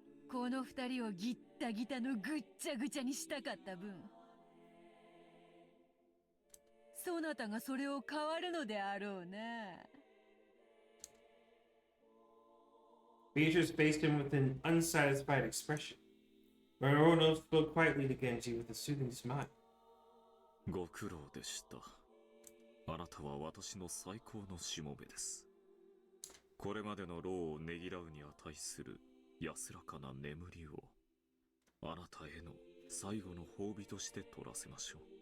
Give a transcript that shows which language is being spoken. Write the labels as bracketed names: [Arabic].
[Japanese] この二人をギッタギタのぐっちゃぐちゃにしたかった分、そなたがそれを変わるのであろうな。 [English] Beatrice faced him with an unsatisfied expression. Morono spoke quietly to Genji with a soothing smile. [Japanese] ご苦労でした。あなたは私の最高のしもべです。これまでの労をねぎらうに値する安らかな眠りをあなたへの最後の褒美として取らせましょう。